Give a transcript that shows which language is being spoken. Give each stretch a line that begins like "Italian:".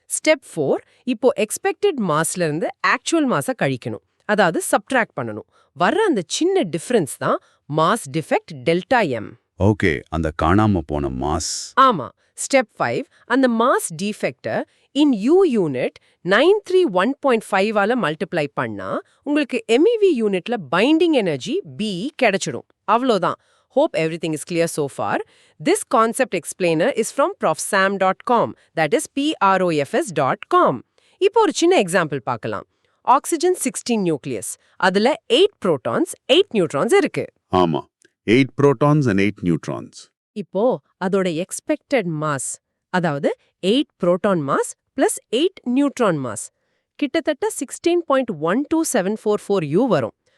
Tamil: Step 4, இப்போ expected மாஸ்ல இருந்து actual மாஸை கழிக்கணும், அதாவது சப்ட்ராக்ட் பண்ணணும். வர்ற அந்த சின்ன டிஃபரன்ஸ் தான் mass defect delta M. Okay, அந்த காணாம போன மாஸ். ஆமா. ஸ்டெப் 5 அந்த மாஸ் டிஃபெக்ட இன் யூ யூனிட் 931.5 ஆல மல்டிப்ளை பண்ணா உங்களுக்கு MEV யூனிட்ல பைண்டிங் எனர்ஜி B கிடைச்சிடும். அவ்வளோதான்.
English: Hope everything is clear so far. This concept explainer is from profsam.com, that is profs.com.
Tamil: இப்போ ஒரு சின்ன எக்ஸாம்பிள் பார்க்கலாம். Oxygen 16 nucleus. அதுல 8 புரோட்டான்ஸ் 8 நியூட்ரான்ஸ் இருக்கு.
English: ஆமா, 8 protons and 8 neutrons.
Tamil: இப்போ அதோட எக்ஸ்பெக்டட் மாஸ், அதாவது 8 proton mass plus 8 neutron mass கிட்டத்தட்ட 16.12744 U வரும்.